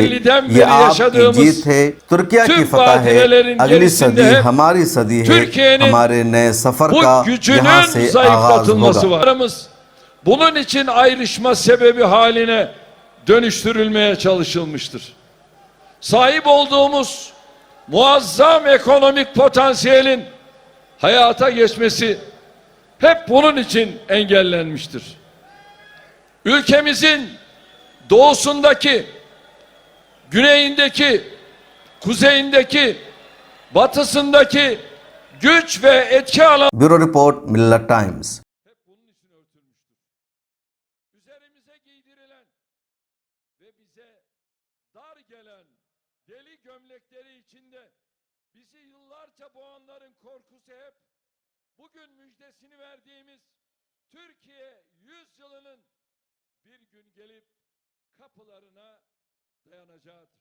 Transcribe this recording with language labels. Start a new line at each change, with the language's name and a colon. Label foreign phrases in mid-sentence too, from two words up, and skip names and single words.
Hindi: ये आपकी जीत है, तुर्किया की फतह है, अगली सदी हमारी सदी है, हमारे नए सफर का यहाँ से आगाज होगा।
Turkish: Bunun için ayrışma sebebi haline dönüştürülmeye çalışılmıştır. Sahip olduğumuz muazzam ekonomik potansiyelin hayata geçmesi hep bunun için engellenmiştir. Ülkemizin doğusundaki, güneyindeki, kuzeyindeki, batısındaki güç ve etki alanı
Hindi: ब्यूरो रिपोर्ट, मिल्लत टाइम्स।
Turkish: hep bunun için örtülmüştür. Üzerimize giydirilen ve bize dar gelen deli gömlekleri içinde bizi yıllarca boğanların korkusu hep bugün müjdesini verdiğimiz Türkiye 100 yılının bir gün gelip kapılarına dayanacağıdır.